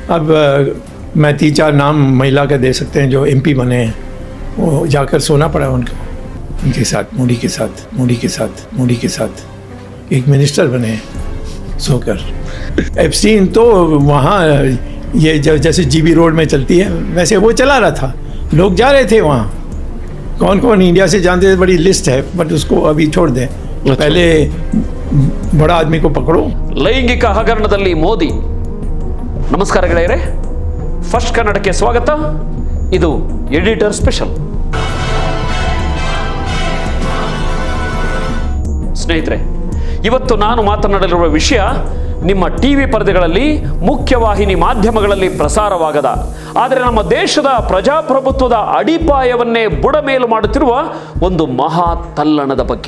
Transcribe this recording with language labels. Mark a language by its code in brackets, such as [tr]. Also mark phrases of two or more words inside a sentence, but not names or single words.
[hi] अब मैं 3-4 नाम महिला का दे सकते हैं जो MP बने हैं, वो जाकर सोना पड़ा उनको, उनके साथ, मोदी के साथ, मोदी के साथ, मोदी के साथ एक मिनिस्टर बने हैं सोकर। एप्स्टीन तो वहाँ ये जैसे GB रोड में चलती है वैसे वो चला रहा था, लोग जा रहे थे वहाँ, कौन कौन इंडिया से जानते थे, बड़ी लिस्ट है, बट उसको अभी छोड़ दें। पहले बड़ा आदमी को पकड़ो। [kn] ಲೈಂಗಿಕ ಹಗರಣದಲ್ಲಿ ಮೋದಿ. ನಮಸ್ಕಾರ ಗೆಳೆಯರೇ, ಫಸ್ಟ್ ಕನ್ನಡಕ್ಕೆ ಸ್ವಾಗತ. ಇದು [en] editor special. [kn] ಸ್ನೇಹಿತರೆ, ಇವತ್ತು ನಾನು ಮಾತನಾಡಲಿರುವ ವಿಷಯ ನಿಮ್ಮ ಟಿವಿ ಪರದೆಗಳಲ್ಲಿ, ಮುಖ್ಯವಾಹಿನಿ ಮಾಧ್ಯಮಗಳಲ್ಲಿ ಪ್ರಸಾರವಾಗದ, ಆದರೆ ನಮ್ಮ ದೇಶದ ಪ್ರಜಾಪ್ರಭುತ್ವದ ಅಡಿಪಾಯವನ್ನೇ ಬುಡಮೇಲು ಮಾಡುತ್ತಿರುವ ಒಂದು ಮಹಾ ತಲ್ಲಣದ ಬಗ್ಗೆ.